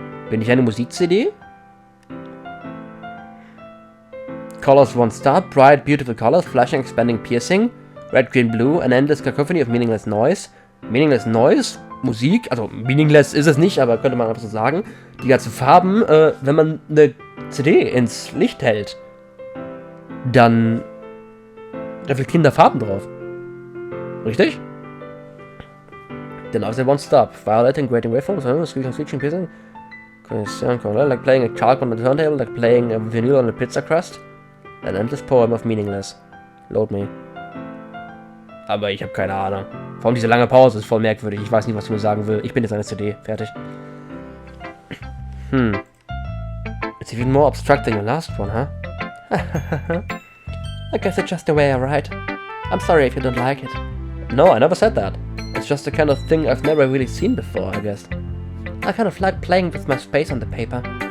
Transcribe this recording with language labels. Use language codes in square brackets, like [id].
[de] Bin ich eine Musik-CD? [en] Colors won't stop. Bright, beautiful colors. Flashing, expanding, piercing. Red, green, blue. An endless cacophony of meaningless noise. Meaningless noise? Musik? [de] Also, meaningless ist es nicht, aber könnte man einfach so sagen. Die ganzen Farben, wenn man eine CD ins Licht hält, dann reflektieren da Farben drauf. Richtig? [en] The noise won't stop. Violating, grating waveforms, screeching, piercing. Like playing a chalk on a turntable, like playing a vinyl on a pizza crust. An endless poem of meaningless. Load me. [de] Aber ich habe keine Ahnung. Vor allem diese lange Pause ist voll merkwürdig. Ich weiß nicht, was du mir sagen willst. Ich bin jetzt eine CD. Fertig. [en] It's even more abstract than your last one, huh? I guess it's just the way I write. I'm sorry if you don't like it. No, I never said that. It's just the kind of thing I've never really seen before, I guess. I kind of like playing with my space on the paper.